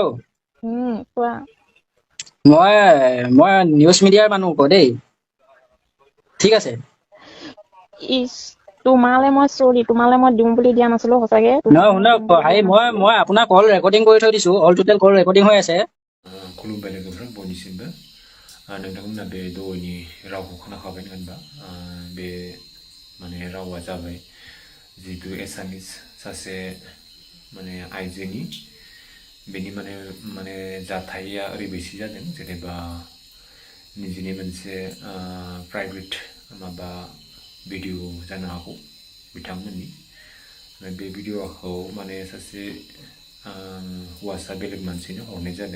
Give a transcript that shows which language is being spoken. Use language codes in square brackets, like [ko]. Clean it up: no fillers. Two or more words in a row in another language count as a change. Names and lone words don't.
[as] কোৱা। মই নিউজ মিডিয়াৰ মানুহ আকৌ দেই। ঠিক আছে। তোমালে মই দিম বুলি দিয়া নাছিলো সঁচাকে। নহয় শুনক, মই আপোনাৰ [en] call recording [as] কৰি থৈ দিছো, [en] all total call recording [as] হৈ আছে। [brx] खुलुमबाय लोगोफोर बयनिसिमबो नोंथांमोना बे दहायनि रावखौ खोनाखाबाय होनबा बे माने रावा जाबाय जिहेतु एसामिस सासे माने आइजोनि बेनि माने जाथाया ओरैबायदि जादों जेनेबा निजेनि मोनसे प्राइभेट माबा भिडिअ जानो हागौ बिथांमोननि बे भिडिअखौ माने सासे हौवासा बेलेग मानसिनो हरनाय जादों।